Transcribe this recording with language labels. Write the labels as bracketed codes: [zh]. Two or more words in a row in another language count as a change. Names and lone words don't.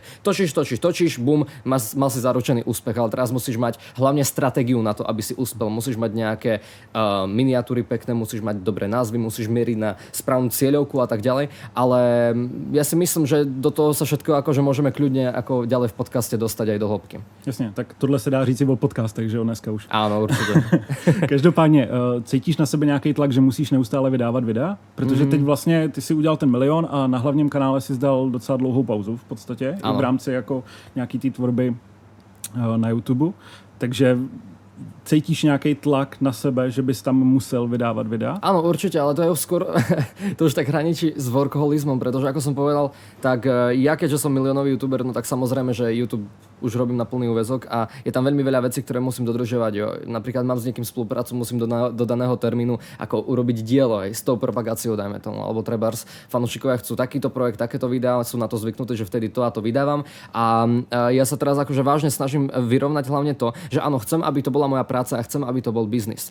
[sk] Točíš, bum, mal si zaručený úspech, ale teraz musíš mať hlavne stratégiu na to, aby si uspel. Musíš mať nejaké miniatúry pekné, musíš mať dobré názvy, musíš mieriť na správnu cieľovku a tak ďalej, ale ja si myslím, že do toho sa všetko akože môžeme kľudne ako ďalej v podcaste dostať aj do hĺbky. [cs] Jasně, tak tohle se dá říct i o podcastech, že jo, dneska už. [sk] Áno, určite. [cs] Každopádně, cítíš na sebe nějaký tlak, že musíš neustále vydávat videa? Protože teď vlastně ty si udělal ten 1 milion a na hlavním kanále si zdal docela dlouhou pauzu v podstatě, v rámci jako nějaký té tvorby na YouTube. Takže cítíš nějaký tlak na sebe, že bys tam musel vydávat videa? [sk] Áno, určite, ale to je skôr to už tak hraničí s workoholizmom, pretože ako som povedal, tak ja keďže som miliónový youtuber, no tak samozrejme, že YouTube už robím na plný úväzok a je tam veľmi veľa vecí, ktoré musím dodržiavať. [cs] Jo. [sk] Napríklad mám s niekým spoluprácu, musím do daného termínu ako urobiť dielo aj s tou propagáciou, dajme tomu, alebo trebárs fanúšikovia chcú takýto projekt, takéto videá, sú na to zvyknutí, že vtedy to a to vydávam a ja sa teraz akože vážne snažím vyrovnať hlavne to, že áno, chcem, aby to bola moja práca a chcem, aby to bol biznis.